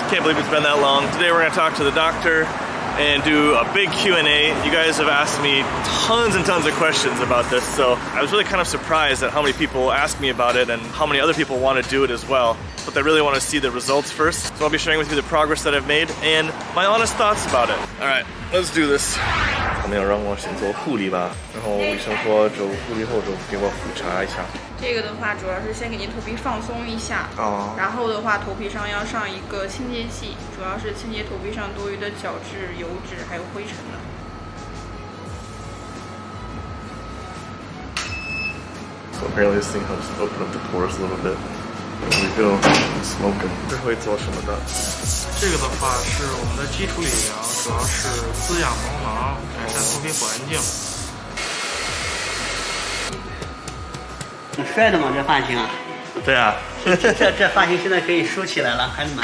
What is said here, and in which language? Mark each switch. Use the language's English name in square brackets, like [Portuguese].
[English] Can't believe it's been that long. Today we're going to talk to the doctor and do a big Q&A. You guys have asked me tons and tons of questions about this, so I was really kind of surprised at how many people asked me about it and how many other people want to do it as well. But they really want to see the results first. So I'll be sharing with you the progress that I've made and my honest thoughts about it. Alright, let's do this. [Chinese] 他们要让我先做护理吧，然后医生说做护理后就给我复查一下。这个的话主要是先给您头皮放松一下，然后的话头皮上要上一个清洁剂，主要是清洁头皮上多余的角质、油脂还有灰尘的。 [English] So apparently this thing helps open up the pores a little bit. There we go. Smoking. [Chinese] 这会做什么的？这个的话是我们的基础理疗，主要是滋养毛囊，改善头皮环境。挺帅的嘛，这发型啊！对啊，这发型现在可以梳起来了，还蛮